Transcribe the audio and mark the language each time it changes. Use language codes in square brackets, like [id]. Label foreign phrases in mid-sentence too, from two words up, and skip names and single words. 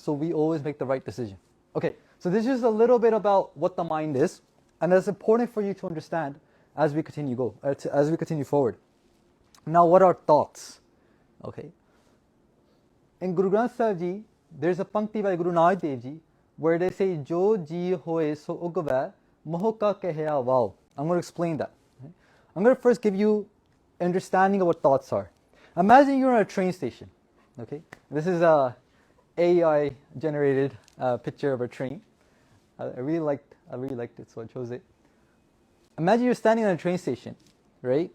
[en] So we always make the right decision. Okay, so this is a little bit about what the mind is, and that's important for you to understand as we continue forward. Now, what are thoughts? Okay. In Guru Granth Sahib Ji, there's a pankti by Guru Nanak Dev Ji where they say, [pa] ਜੋ ਜੀ ਹੋਇ ਸੋ ਉਗਵੈ ਮੁਹ ਕਾ ਕਹਿਆ ਵਾਉ. [en] I'm going to explain that. Okay? I'm going to first give you understanding of what thoughts are. Imagine you're on a train station. Okay, this is a AI generated picture of a train. I really liked it, so I chose it. Imagine you're standing on a train station, right?